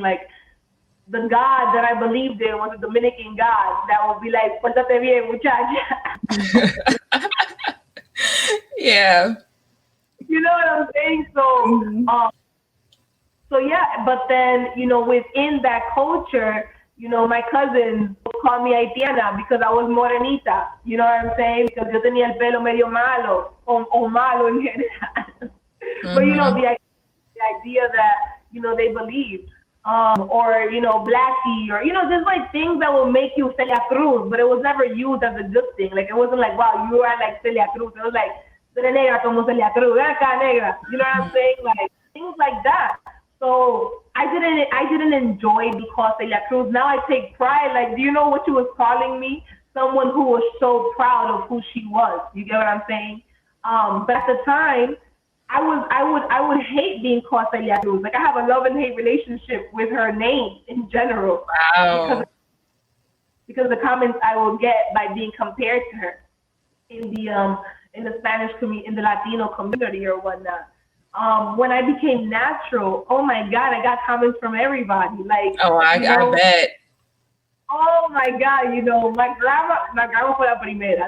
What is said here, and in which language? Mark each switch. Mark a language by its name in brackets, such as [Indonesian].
[English] Like the God that I believed in was a Dominican God that would be like, [Spanish] "Pórtate bien, muchacha." [English] Yeah. You know what I'm saying? So, Mhm. so yeah. But then, within that culture, my cousins would call me Haitiana because I was morenita. You know what I'm saying? Because [Spanish] yo tenía el pelo medio malo o malo en general. [English] But Mhm. the idea that they believe, or blackie, or just like things that will make you Celia Cruz, but it was never used as a good thing. Like it wasn't like, wow, you are like Celia Cruz. It was like, [Spanish] "Tú eres negra como Celia Cruz, ven acá negra." [English] You know what I'm saying? Like things like that. So I didn't enjoy being called Celia Cruz. Now I take pride. Like, do you know what she was calling me? Someone who was so proud of who she was. You get what I'm saying? But at the time, I would hate being called Celia Cruz. Like I have a love and hate relationship with her name in general because Wow. because of the comments I will get by being compared to her in the Spanish community, in the Latino community or whatnot. When I became natural, oh my God, I got comments from everybody. Like, Oh, I bet. oh my God, my grandma [Spanish] fue la primera.